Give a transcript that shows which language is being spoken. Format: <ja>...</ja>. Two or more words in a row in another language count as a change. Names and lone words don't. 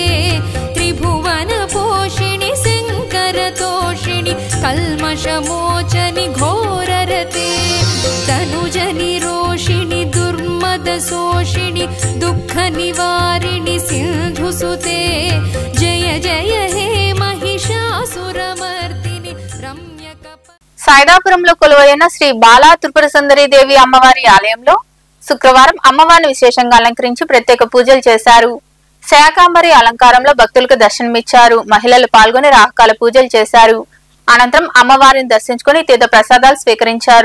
<sa>त्रिभुवन पोषिणि शङ्करतोषिणि कल्मषमोचनि घोररते तनुजनि रोषिणि दुर्मदशोषिणि दुःखनिवारिणि सिन्धुसुते जय जय हे महिषासुरमर्दिनि रम्यक</sa> <te>సాయిదాపురంలో కొలువైన శ్రీ బాలా త్రిపుర సుందరి దేవి అమ్మవారి ఆలయంలో శుక్రవారం అమ్మవారిని విశేషంగా అలంకరించి ప్రత్యేక పూజలు చేశారు. శాకాంబరి అలంకారంలో భక్తులకు దర్శనమిచ్చారు. మహిళలు పాల్గొని రాహకాల పూజలు చేశారు. అనంతరం అమ్మవారిని దర్శించుకుని తీర్థ ప్రసాదాలు స్వీకరించారు.</te>